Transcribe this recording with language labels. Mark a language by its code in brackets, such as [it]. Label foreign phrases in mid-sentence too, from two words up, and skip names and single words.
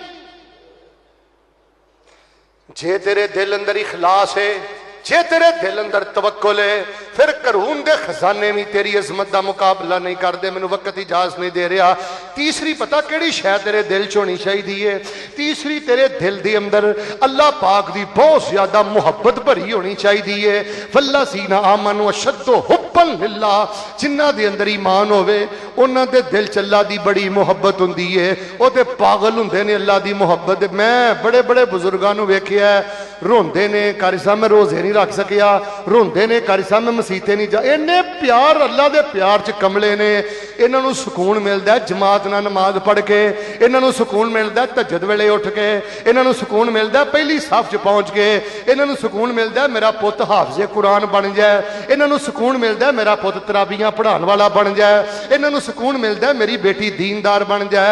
[pa] جے تیرے دل اندر اخلاص ہے، جے تیرے دل اندر توکل ہے، فیر قارون دے خزانے [ur] بھی تیری عظمت کا مقابلہ نہیں کرتے. [pa] مینوں وقت اجازت نہیں دے رہا۔ تیسری پتا کیہڑی شے تیرے دل چ ہونی چاہیدی? [ur] تیسری تیرے دل کے اندر اللہ پاک کی بہت زیادہ محبت بھری ہونی چاہیے. [ar] والذين آمنوا أشد حبا لله, [pa] جنہاں دے اندر ایمان ہووے اونہاں دے دل چ اللہ دی بڑی محبت ہوندی ہے، او تے پاگل ہوندے نے اللہ دی محبت. میں بڑے بڑے بزرگاں نوں ویکھیا روندے نے، قاری صاحب میں روزے نہیں رکھ سکیا، روندے نے قاری صاحب میں مسیتے نہیں جا. اینے پیار اللہ دے پیار چ کملے نے۔ اینہاں نوں سکون ملدا ہے جماعت نال نماز پڑھ کے، اینہاں نوں سکون ملدا ہے تہجد ویلے اُٹھ کے، اینہاں نوں سکون ملدا ہے پہلی صف چ پہنچ کے، اینہاں نوں سکون ملدا ہے میرا پُت حافظِ قرآن بن جائے، اینہاں نوں سکون ملدا ہے میرا پُت تراویاں پڑھانے والا بن جائے، اینہاں نوں سکون ملدا ہے میری بیٹی دیندار بن جائے.